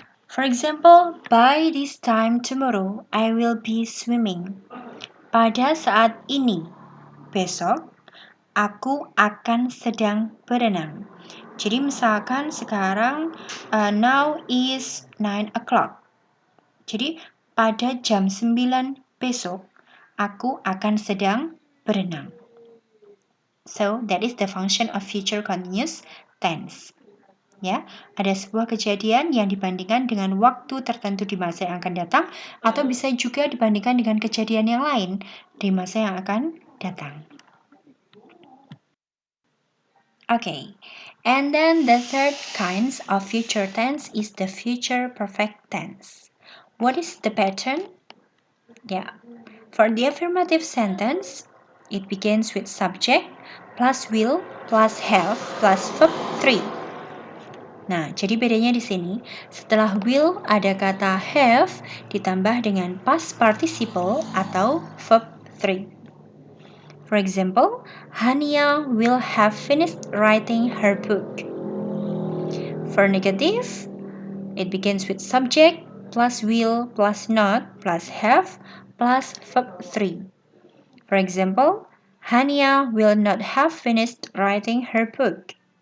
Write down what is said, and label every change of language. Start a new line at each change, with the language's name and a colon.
English: For example, by this time tomorrow, I will be swimming.
Indonesian: Pada saat ini, besok, aku akan sedang berenang. Jadi misalkan sekarang
English: now is 9 o'clock.
Indonesian: Jadi pada jam 9 besok aku akan sedang berenang.
English: So that is the function of future continuous tense.
Indonesian: Ya, ada sebuah kejadian yang dibandingkan dengan waktu tertentu di masa yang akan datang atau bisa juga dibandingkan dengan kejadian yang lain di masa yang akan datang.
English: Okay, and then the third kind of future tense is the future perfect tense. What is the pattern? Yeah, for the affirmative sentence, it begins with subject plus will plus have plus verb 3.
Indonesian: Nah, jadi bedanya di sini, setelah will ada kata have ditambah dengan past participle atau verb 3.
English: For example, Hania will have finished writing her book. For negative, it begins with subject plus will plus not plus have plus verb 3. For example, Hania will not have finished writing her book.